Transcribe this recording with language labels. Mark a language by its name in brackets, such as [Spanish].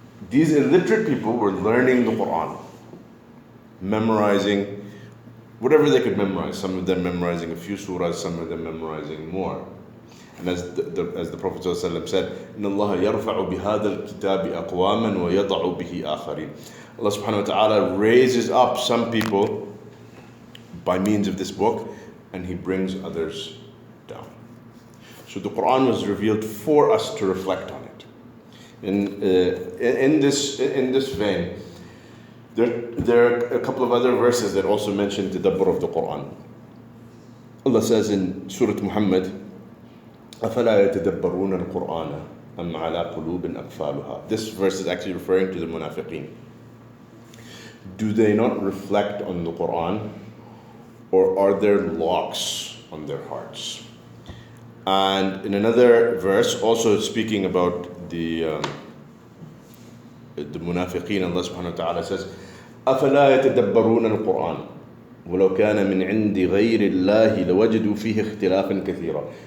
[English] These illiterate people were learning the Quran, memorizing whatever they could memorize. Some of them memorizing a few surahs, some of them memorizing more. And as the Prophet ﷺ said, [Arabic] إِنَّ اللَّهَ يَرْفَعُ بِهَذَا الْكِتَابِ أَقْوَامًا وَيَضَعُ بِهِ آخَرِينَ. [English] Allah subhanahu wa ta'ala raises up some people by means of this book, and He brings others down. So the Quran was revealed for us to reflect on it. In this vein, there are a couple of other verses that also mention the Tadabbur of the Quran. Allah says in Surat Muhammad, [Arabic] أَفَلَا يَتَدَبَّرُونَ الْقُرْآنَ أَمْ عَلَىٰ قُلُوبٍ أَقْفَالُهَا. [English] This verse is actually referring to the munafiqeen. Do they not reflect on the Quran, or are there locks on their hearts? And in another verse, also speaking about the munafiqeen, Allah subhanahu wa ta'ala says, [Arabic] أَفَلَا يَتَدَبَّرُونَ الْقُرْآنَ وَلَوْ كَانَ مِنْ عِنْدِ غَيْرِ اللَّهِ لَوَجَدُوا فِيهِ اخْتِلَافًا كَثِيرًا.